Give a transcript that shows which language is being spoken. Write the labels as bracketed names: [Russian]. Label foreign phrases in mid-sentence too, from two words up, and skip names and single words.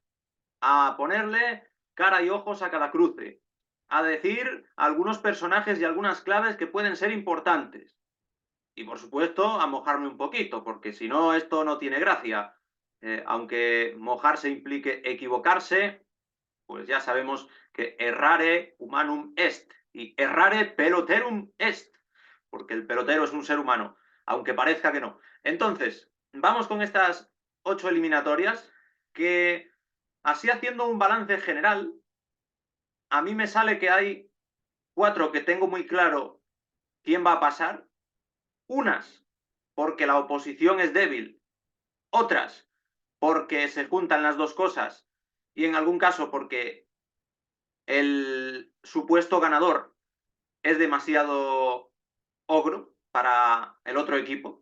[Spanish] A ponerle cara y ojos a cada cruce, a decir algunos personajes y algunas claves que pueden ser importantes. Y por supuesto, a mojarme un poquito, porque si no, esto no tiene gracia. Aunque mojarse implique equivocarse, pues ya sabemos que [Latin] errare humanum est [Spanish] y [Latin] errare peloterum est, [Spanish] porque el pelotero es un ser humano, aunque parezca que no. Entonces, vamos con estas 8 eliminatorias que, así haciendo un balance general, a mí me sale que hay 4 que tengo muy claro quién va a pasar, unas porque la oposición es débil, otras porque se juntan las dos cosas y en algún caso porque el supuesto ganador es demasiado ogro para el otro equipo.